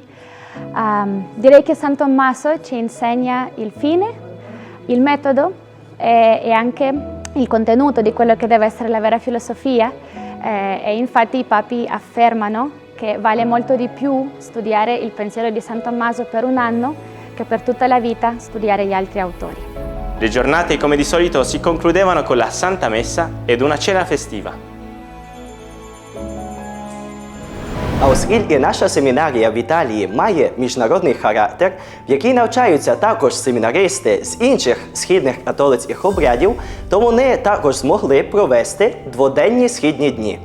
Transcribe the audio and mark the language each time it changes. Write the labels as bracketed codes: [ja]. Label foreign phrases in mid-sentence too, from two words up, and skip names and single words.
[it] Direi che San Tommaso ci insegna il fine, il metodo e anche il contenuto di quello che deve essere la vera filosofia e infatti i papi affermano che vale molto di più studiare il pensiero di San Tommaso per un anno che per tutta la vita studiare gli altri autori. Le giornate, come di solito, si concludevano con la Santa Messa ed una cena festiva. [uk] А оскільки наша семінарія в Італії має міжнародний характер, в якій навчаються також семінаристи з інших східних католицьких обрядів, то вони також змогли провести дводенні східні дні.